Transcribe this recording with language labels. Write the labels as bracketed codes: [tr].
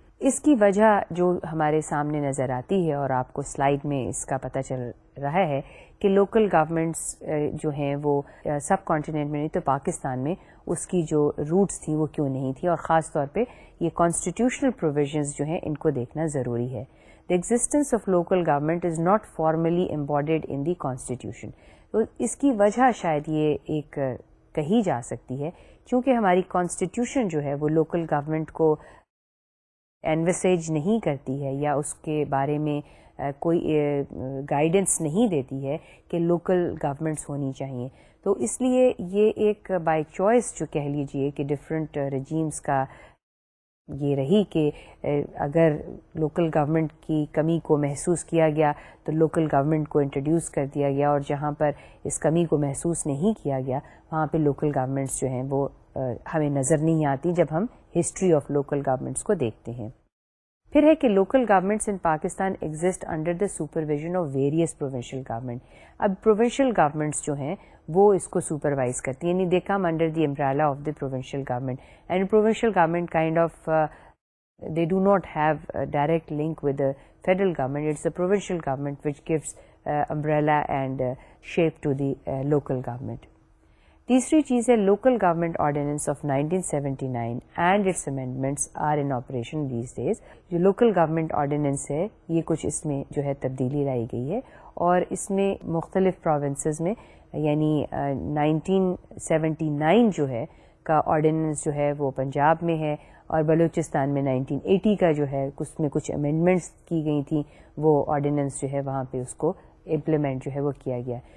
[ur] اس کی وجہ جو ہمارے سامنے نظر آتی ہے اور آپ کو سلائیڈ میں اس کا پتہ چل رہا ہے کہ لوکل گورنمنٹس جو ہیں وہ سب کانٹیننٹ میں نہیں تو پاکستان میں اس کی جو روٹس تھیں وہ کیوں نہیں تھی، اور خاص طور پہ یہ کانسٹیٹیوشنل پروویژنز جو ہیں ان کو دیکھنا ضروری ہے. [en] The existence of local government is not formally embodied in the constitution. [ur] تو اس کی وجہ شاید یہ ایک کہی جا سکتی ہے چونکہ ہماری کانسٹیٹیوشن جو ہے وہ لوکل گورنمنٹ کو انویسیج نہیں کرتی ہے یا اس کے بارے میں کوئی گائیڈنس نہیں دیتی ہے کہ لوکل گورنمنٹس ہونی چاہیے. تو اس لیے یہ ایک بائی چوائس جو کہہ لیجئے کہ ڈفرینٹ رجیمز کا یہ رہی کہ اگر لوکل گورنمنٹ کی کمی کو محسوس کیا گیا تو لوکل گورنمنٹ کو انٹروڈیوس کر دیا گیا، اور جہاں پر اس کمی کو محسوس نہیں کیا گیا وہاں پہ لوکل گورنمنٹس جو ہیں وہ ہمیں نظر نہیں آتی جب ہم ہسٹری آف لوکل گورنمنٹس کو دیکھتے ہیں. پھر ہے کہ [en] Local governments in Pakistan exist under the supervision of various provincial government. [ur] اب پروونشل گورنمنٹس جو ہیں وہ اس کو سپروائز کرتی ہیں، یعنی [en] They come under the umbrella of the provincial government, and provincial government kind of they do not have a direct link with the federal government. It's the provincial government which gives umbrella and shape to the local government. [ur] تیسری چیز ہے [en] Local government ordinance of 1979 and its amendments are in operation these days. [ur] جو local government ordinance ہے یہ کچھ اس میں جو ہے تبدیلی لائی گئی ہے، اور اس میں مختلف پروونسز میں یعنی 1979 جو ہے کا آرڈیننس جو ہے وہ پنجاب میں ہے، اور بلوچستان میں 1980 کا جو ہے اس میں کچھ امینڈمنٹس کی گئی تھیں، وہ آرڈیننس جو ہے وہاں پہ اس کو امپلیمنٹ جو ہے وہ کیا گیا.